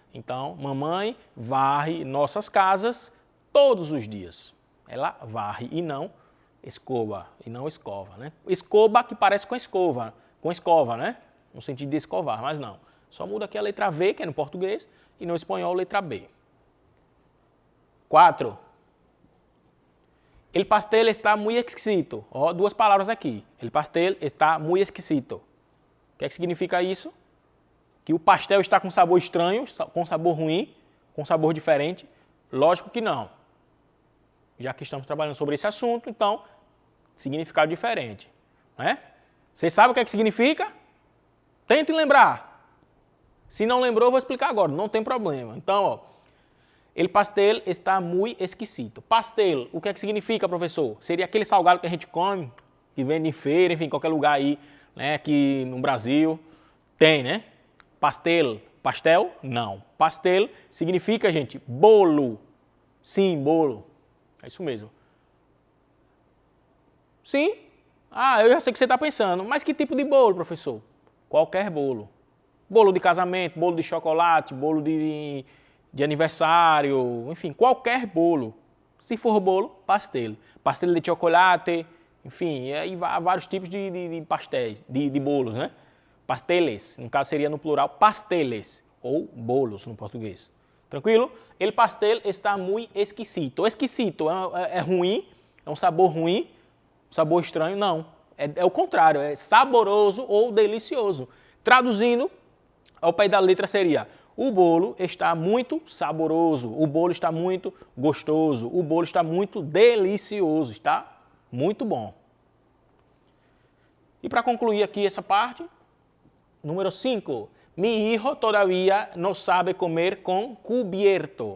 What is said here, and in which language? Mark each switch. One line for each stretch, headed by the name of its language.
Portuguese: Então, mamãe varre nossas casas todos os dias. Ela varre e não escova, né? Escoba que parece com escova, né? No sentido de escovar, mas não. Só muda aqui a letra V, que é no português, e no espanhol, letra B. 4.
Spanish: El pastel está muy exquisito.
Portuguese: Ó, duas palavras aqui.
Spanish: El pastel está muy exquisito.
Portuguese: O que é que significa isso? Que o pastel está com sabor estranho, com sabor ruim, com sabor diferente? Lógico que não. Já que estamos trabalhando sobre esse assunto, então, significado diferente. Né? Vocês sabem o que é que significa? Tentem lembrar. Se não lembrou, eu vou explicar agora, não tem problema. Então, ó,
Spanish: El pastel está muy exquisito.
Portuguese: Pastel, o que é que significa, professor? Seria aquele salgado que a gente come, que vende em feira, enfim, qualquer lugar aí, né, aqui no Brasil, tem, né? Pastel, pastel? Não. Pastel significa, gente, bolo. Sim, bolo. É isso mesmo. Sim? Ah, eu já sei o que você está pensando. Mas que tipo de bolo, professor? Qualquer bolo. Bolo de casamento, bolo de chocolate, bolo de aniversário, enfim, qualquer bolo. Se for bolo, pastel. Pastel de chocolate, enfim, aí há vários tipos de pastéis, de bolos, né? Pasteles, no caso seria no plural, pasteles, ou bolos no português. Tranquilo?
Spanish: El pastel está muy exquisito.
Portuguese: Exquisito é ruim, é um sabor ruim, um sabor estranho? Não. É o contrário, é saboroso ou delicioso. Traduzindo, ao pé da letra seria: o bolo está muito saboroso, o bolo está muito gostoso, o bolo está muito delicioso, está muito bom. E para concluir aqui essa parte, número 5.
Spanish: Mi hijo todavía no sabe comer con cubierto.